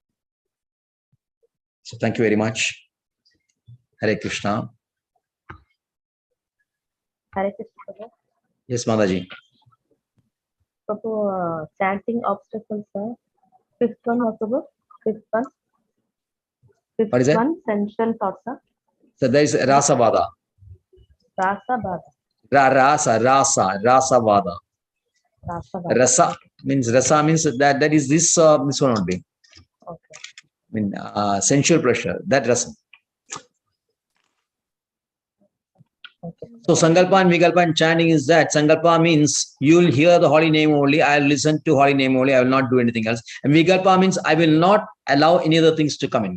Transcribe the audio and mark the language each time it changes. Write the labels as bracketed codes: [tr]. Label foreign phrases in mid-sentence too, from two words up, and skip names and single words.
[en] So thank you very much. [sa] Hare Krishna. Hare Krishna. [en] Yes, Mataji. Prabhu, chanting obstacles, sir. Fifth one, Prabhu. Fifth one. What is that? One, sensual thoughts, sir. So there is Rasavada. Rasavada. Rasavada. Rasa means that is this one only. Okay. I mean sensual pressure. That rasa. Okay. So Sankalpa and Vikalpa and chanting is that. Sankalpa means you will hear the holy name only. I will listen to holy name only. I will not do anything else. And Vikalpa means I will not allow any other things to come in.